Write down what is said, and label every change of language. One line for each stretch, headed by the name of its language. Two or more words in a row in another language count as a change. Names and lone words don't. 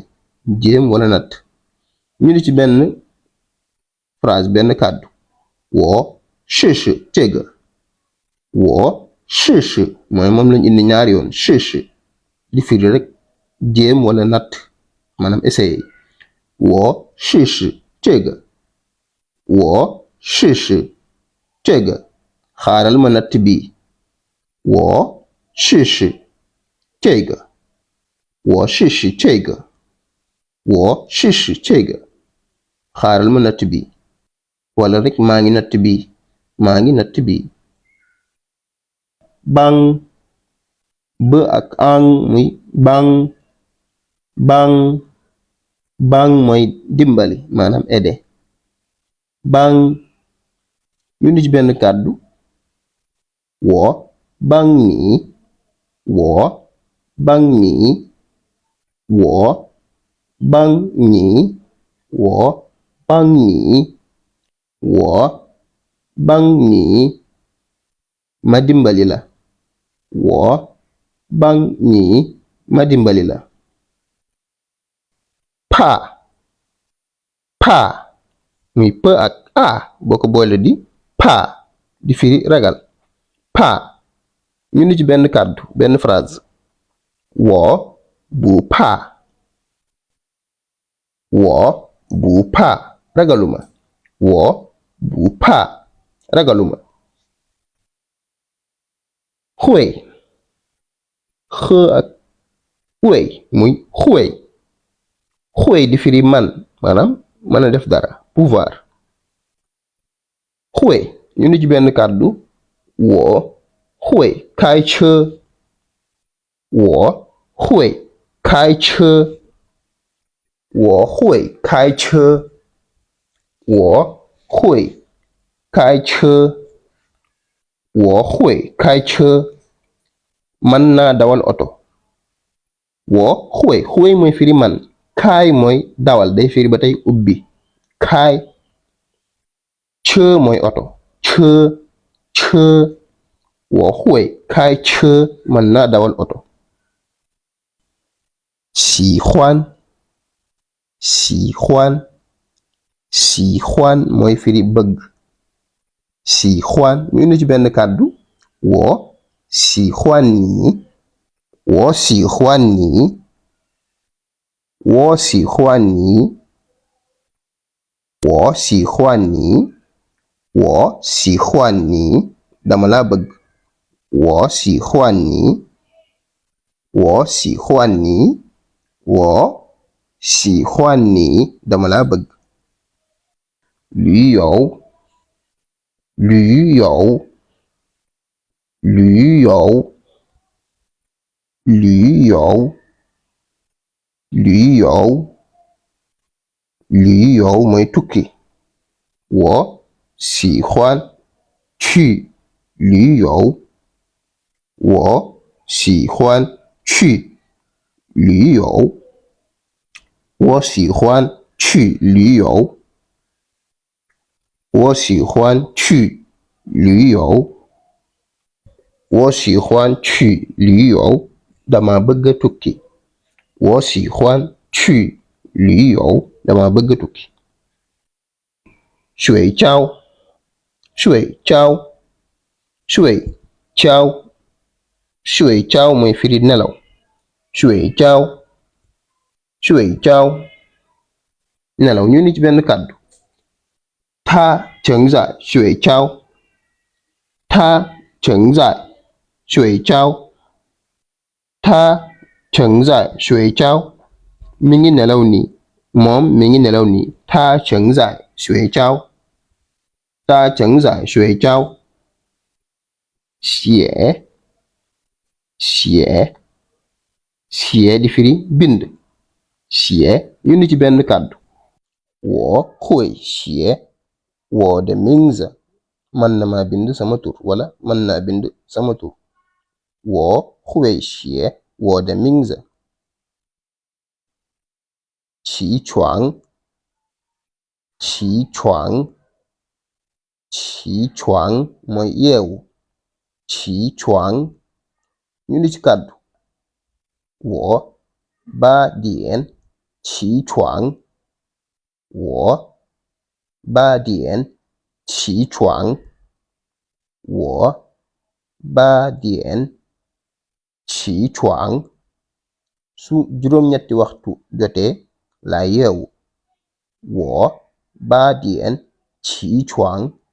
Wolof: jéem wala natt. ñu di ci benn phrase benn kàddu.
Chinese: 我试试这个。我试试
Wolof: mooy moom lañ indi ñaari yoon. 试试 di firi rek jéem wala natt maanaam essayer.
Chinese: 我试试这个。我试试这个。
Wolof: xaaral ma natt bii.
Chinese: 我试试这个。我试试这个。我试试这个。
Wolof: xaaral ma natt bii. wala rek maa ngi natt bii. maa ngi natt bii. bang b ak ang muy bang mooy dimbali maanaam aider. bang ñu ni ci benn kàddu.
Chinese: 我帮你。我帮你。我帮你。我帮你。我帮你。
Wolof: ma dimbali la.
Chinese: 我帮你
Wolof: ma dimbali la. pa muy p ak a boo ko boole di pa di firi ragal. pa ñu ni ci benn kàddu benn phrase.
Chinese: 我不怕。我不怕 ragaluma. 我不怕 ragaluma.
Wolof: 会 x ak 会 muy 会 di firi man maanaam mën a def dara pouvoir. 会 ñu ni ci benn kàddu.
Chinese: 我会开车。我会开车。我会开车。我会开车。我会开车.
Wolof: man naa dawal oto.
Chinese: 我会
Wolof: mooy firi man. kaay mooy dawal day firi ba tey ubbi. kaay. 车 mooy oto.
Chinese: 车 我会开车
Wolof: man naa dawal oto. 喜欢 mooy firi bëgg. 喜欢 ñu ne ci benn kàddu.
Chinese: 我喜欢你。我喜欢你。我喜欢你。我喜欢你。我喜欢你
Wolof: dama laa bëgg.
Chinese: 我喜欢你。 我喜欢你我喜欢你
Wolof: dama laa bëgg
Chinese: 旅游旅游旅游旅游旅游旅游
Wolof: mooy tukki
Chinese: 我喜欢去旅游我喜欢去旅游我喜欢去旅游我喜欢去旅游我喜欢去旅游
Wolof: dama bëgg tukki
Chinese: 我喜欢去旅游
Wolof: dama bëgg tukki
Chinese: 睡觉睡觉睡觉睡觉
Wolof: mooy firi nelaw
Chinese: 睡觉睡觉
Wolof: nelaw ñu ni ci benn kàddu
Chinese: 他正在睡觉他正在睡觉他正在睡觉
Wolof: mi ngi nelaw nii moom mi ngi nelaw nii
Chinese: 他正在睡觉他正在睡觉写写写
Wolof: di firi bind 写 ñu ni ci benn kàddu
Chinese: 我会写我的名字
Wolof: mën na maa bind sama tur wala mën naa bind sama tur
Chinese: 我会写我的名字起床起床起床
Wolof: mooy yeewu
Chinese: 起床
Wolof: ñu ni ci kàddu
Chinese: 我8点起床我8点起床我8点起床
Wolof: su juróom-ñetti waxtu jotee laa yeewu
Chinese: 我8点起床